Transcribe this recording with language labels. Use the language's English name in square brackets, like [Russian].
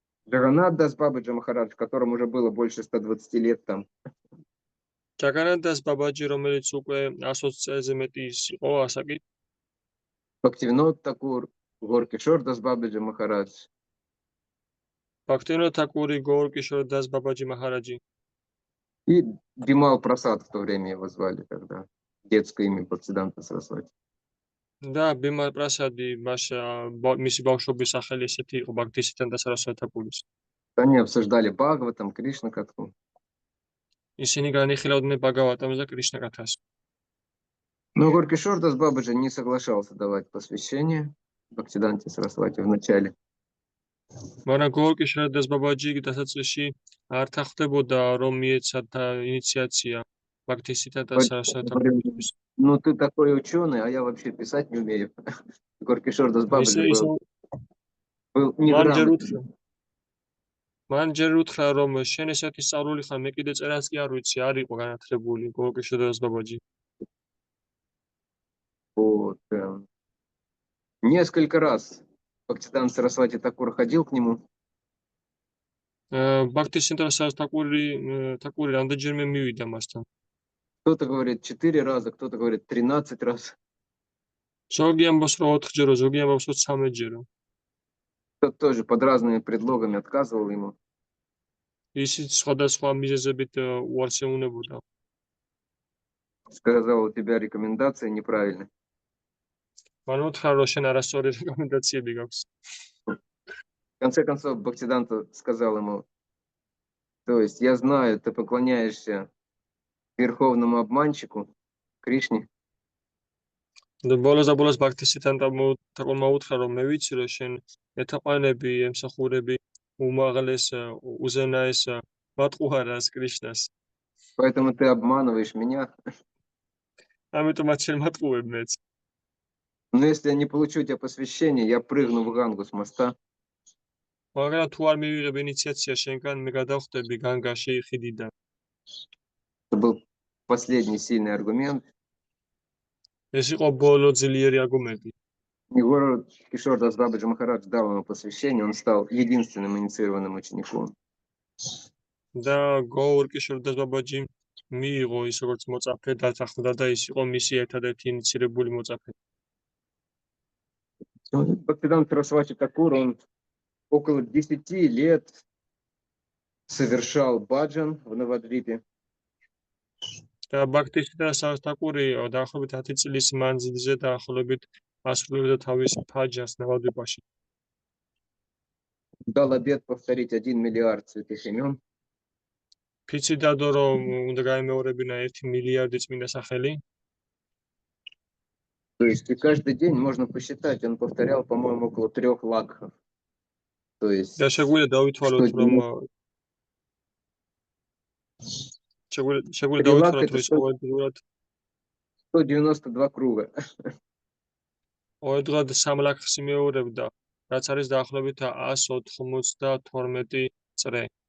[Russian] Джаганат Дасбабаджи Махарадж, которому уже было больше 120 лет там. [Georgian] ჯაგანათას ბაბაჯი, რომელიც უკვე 120 წელზე მეტი იყო ასაკით. [Russian] Бхактивинод Такур, Горкишор Дасбабаджи Махарадж. [Georgian] ბაქტივინოდ თაკური, გორკიშორ დას ბაბაჯი მაჰараჯი. [Russian] И Бимал Прасад в то время его звали тогда. Детское имя Бхактисиданта Сарасвати. [Georgian] და ბიმალ პრასადი მისი ბავშვობის სახელი ესეთი იყო ბაქტისითანთა სარასვათი თაკურის. [Russian] Они обсуждали Бхагаватам, Кришна Катху. [Georgian] ისინი განიხილავდნენ ბაგავატამს და კრიშნა კათას. [Russian] Но Горкишор Дасбабаджи не соглашался давать посвящение Бхактисиданте Сарасвати в начале. [Georgian] მაგრამ გორკიშორ დას ბაბაჯი დასაწყისში არ თანხმდებოდა, რომ მიეცათ ინიციაცია ბაქტისითანთა სარასვათი თაკურის. [Russian] Ну ты такой ученый, а я вообще писать не умею. Горкишор Дасбабаджи был неграмотный. [Georgian] მან ჯერ უთხრა, რომ შენ ესეთი სწავლული ხარ, მე კიდე წერას კი არ ვიცი, არ იყო განათლებული გორკიშორ დას ბაბაჯი. [Russian] Вот. Несколько раз Бхактисиданта Сарасвати Такур ходил к нему. [Georgian] ბაქტისითანთა სარასვათი თაკური რამდენჯერმე მივიდა მასთან. [Russian] Кто-то говорит 4 раза, кто-то говорит 13 раз. [Georgian] ზოგი ამბობს, რომ 4-ჯერო, ზოგი ამბობს, რომ 13-ჯერო. [Russian] Кто-то тоже под разными предлогами отказывал ему. [Georgian] ისიც სხვადასხვა მიზეზებით უარს ეუბნებოდა. [Russian] Сказал, у тебя рекомендация неправильная. [Georgian] მან უთხრა, რომ შენ არასწორი რეკომენდაციები გაქვს. [Russian] В конце концов, Бхактисиданта сказал ему: то есть я знаю, ты поклоняешься верховному обманщику, Кришне. [Georgian] და ბოლოს ბაქტისითანთა თაკურმა უთხრა, რომ მე ვიცი, რომ შენ ეთაყვანები, ემსახურები უმაღლეს უზენაეს მატყუარას კრიშნას. [Russian] Поэтому ты обманываешь меня. [Georgian] ამიტომაც შენ მატყუებ მეც. [Russian] Но если я не получу у тебя посвящение, я прыгну в Гангу с моста. [Georgian] მაგრამ თუ არ მივიღებ ინიციაცია შენგან, მე გადავხდები განგაში ხიდიდან. [Russian] Это был последний сильный аргумент. [Georgian] ეს იყო ბოლო ძლიერი არგუმენტი. [Russian] Егор Кишордас Бабаджи Махарадж дал ему посвящение, он стал единственным инициированным учеником. [Georgian] და გოურკიშორდას ბაბაჯიმ მიიღო ის როგორც მოწაფე დათანხმდა და ის იყო მისი ერთადერთი ინიცირებული მოწაფე. [Russian] Бхактисиданта Сарасвати Такур, он около 10 лет совершал баджан в Навадрипе. [Georgian] და ბაქტისიდან სარასთაკური დაახლოებით 10 წლის მანძილზე დაახლოებით ასრულებდა თავის ფაჯას ნავადვიპაში. [Russian] Дал обет повторить 1 миллиард святых имен. [Georgian] ფიცი დადო რომ უნდა გაიმეორებინა 1 მილიარდი წმინდა სახელი. [Russian] То есть и каждый день можно посчитать, он повторял, по-моему, около 3 лакхов. То есть [Georgian] და შეგვიძლია დავითვალოთ რომ შეგვიძლია დავითვალოთ რომ ის ყოველდღურად [Russian] 192 круга. [Georgian] ყოველდღურად 3 ლაქს იმეორებდა, რაც არის დაახლოებით 192 წრე.